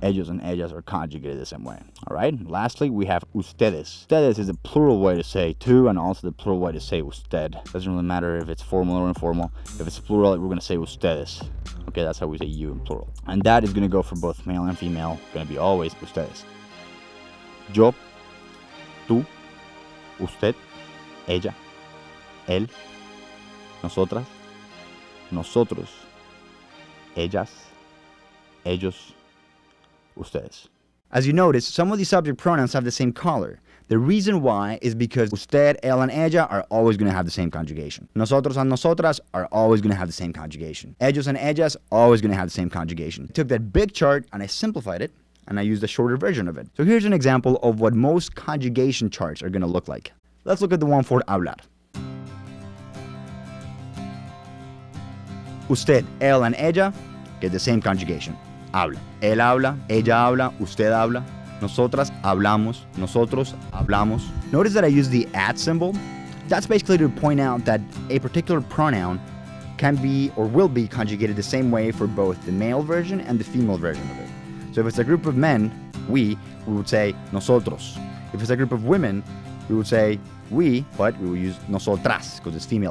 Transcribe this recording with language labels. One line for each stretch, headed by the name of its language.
English: Ellos and ellas are conjugated the same way. Alright? Lastly, we have ustedes. Ustedes is the plural way to say tú, and also the plural way to say usted. Doesn't really matter if it's formal or informal. If it's plural, we're going to say ustedes. Okay, that's how we say you in plural. And that is going to go for both male and female. Going to be always ustedes.
Spanish: Yo, tú, usted, ella, él, nosotras, nosotros, ellas, ellos, ustedes.
English: As you notice, some of these subject pronouns have the same color. The reason why is because usted, él, and ella are always going to have the same conjugation. Nosotros and nosotras are always going to have the same conjugation. Ellos and ellas always going to have the same conjugation. I took that big chart and I simplified it, and I used a shorter version of it. So here's an example of what most conjugation charts are going to look like. Let's look at the one for hablar. Usted, él, and ella get the same conjugation. Habla.
Spanish: Él habla, ella habla, usted habla. Nosotras hablamos, nosotros hablamos.
English: Notice that I use the at symbol. That's basically to point out that a particular pronoun can be or will be conjugated the same way for both the male version and the female version of it. So if it's a group of men, we would say nosotros. If it's a group of women, we would say we, but we will use nosotras because it's female.